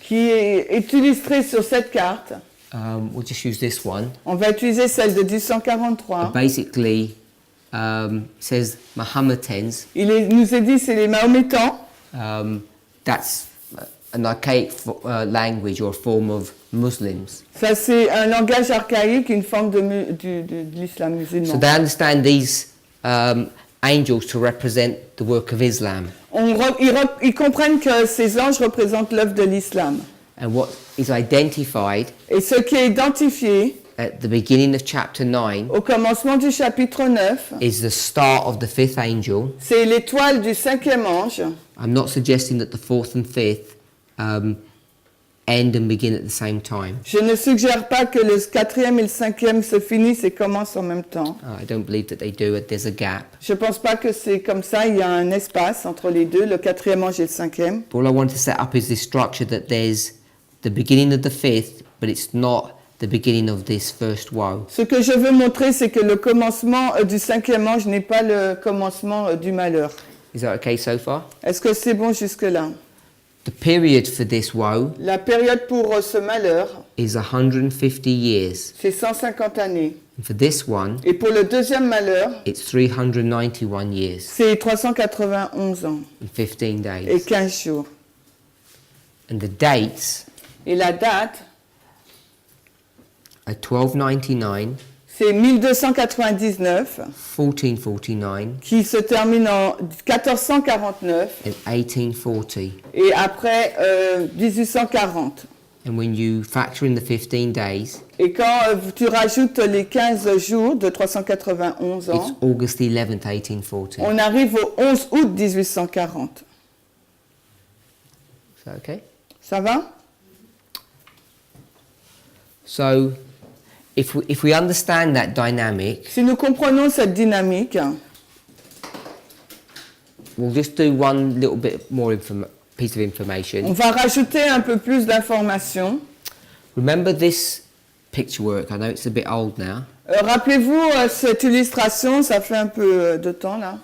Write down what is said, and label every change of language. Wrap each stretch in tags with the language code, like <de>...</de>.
<fr>qui est illustré sur cette carte.</fr> <en>we'll just use this one,</en> <fr>On va utiliser celle de 1843.</fr> <en>basically says Mahometans.</en> <fr>Nous est dit c'est les Mahométans.</fr> <en>That's an archaic language or form of Muslims.</en> <fr>Ça c'est un langage archaïque, une forme de l'islam</fr> <en>So</en> <fr>musulman.</fr> <en>they understand these angels to represent the work of Islam.</en> <fr>Ils comprennent que ces anges représentent l'œuvre de l'islam.</fr> <en>And what is identified</en> <fr>Et ce qui est identifié</fr> <en>at the beginning of chapter 9</en> <fr>au commencement du chapitre 9,</fr> <en>is the star of the fifth angel.</en> <fr>c'est l'étoile du 5e ange.</fr> <en>I'm not suggesting that the fourth and fifth end and begin at the same time.</en> <fr>Je ne suggère pas que le 4e et le 5e se finissent et commencent en même temps.</fr> <en>I don't believe that they do. There's a gap.</en> <fr>Je ne pense pas que c'est comme ça, il y a un espace entre les deux, le 4e ange et le 5e.</fr> <en>All I want to set up is this structure that there's the beginning of the fifth, but it's not the beginning of this first woe.</en> <fr>Ce que je veux montrer, c'est que le commencement du 5e ange n'est pas le commencement du malheur.</fr> <en>Is that okay so far?</en> <fr>Est-ce que c'est bon jusque-là?</fr> <en>The period for this woe</en> <fr>La période pour ce malheur,</fr> <en>is 150 years.</en> <fr>c'est 150 années.</fr> <en>And for this one,</en> <fr>Et pour le 2e malheur,</fr> <en>it's 391 years</en> <fr>c'est 391 ans</fr> <en>and 15</en> <fr>et</fr> <en>days.</en> <fr>15 jours.</fr> <en>And the dates</en> <fr>Et la date,</fr> <en>are 1299,</en> <fr>c'est 1299,</fr> <en>1449,</en> <fr>qui se termine en 1449</fr> <en>and 1840.</en> <fr>et après 1840.</fr> <en>And when you factor in the 15 days,</en> <fr>Et quand tu rajoutes les 15 jours de 391</fr> <en>it's</en> <fr>ans,</fr> <en>August 11th, 1840.</en> <fr>on arrive au 11 août 1840.</fr> <en>Is that okay?</en> <fr>Ça va?</fr> <en>So, if we understand that dynamic,</en> <fr>Si nous comprenons cette dynamique,</fr> <en>we'll just do one little bit more piece of</en> <fr>on</fr> <en>information.</en> <fr>va rajouter un peu plus d'informations.</fr> <en>Remember this picture work? I know it's a bit old now.</en> <fr>Rappelez-vous cette illustration, ça fait un peu de temps là.</fr>